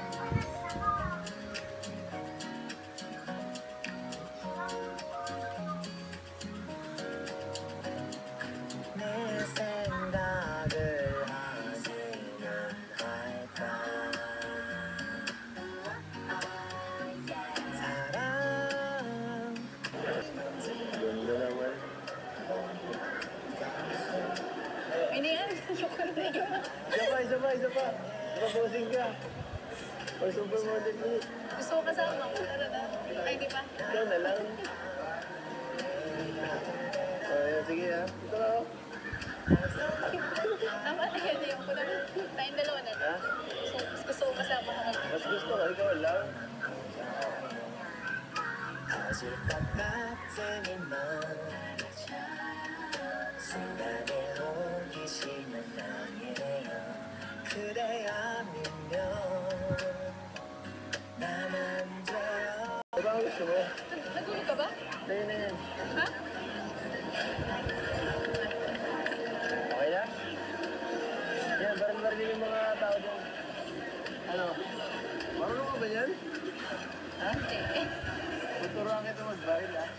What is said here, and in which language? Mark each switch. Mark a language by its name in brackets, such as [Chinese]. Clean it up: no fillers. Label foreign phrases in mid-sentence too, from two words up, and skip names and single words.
[Korean] 내 생각을 하시면 할까 사랑 [Filipino] Ganda naman. Hindi yan. Ayoko na yun. Isa pa. Proposing ka. O supermodel mo. Gusto ko kasama. Tara na. Ay, di pa. Ikaw na lang. Sige ha. Ito na ako. Tama na yan. Ayoko na. Tayong dalawa na. Ha? Gusto ko kasama ka na. Mas gusto ko. Ikaw lang. [Korean] 터질 것 같은 이만 순간의 호기심은 아니에요 그대 아니면 난 안 돼요 [Filipino] Ano ba ang gusto mo? Nagulog ka ba? Tayo na yan. Ha? Okay na? Yan, baril-baril yung mga tao dyan. Ano? Marunong ka ba yan? Ha? Hindi. Tuturuan kita mag-baril ha?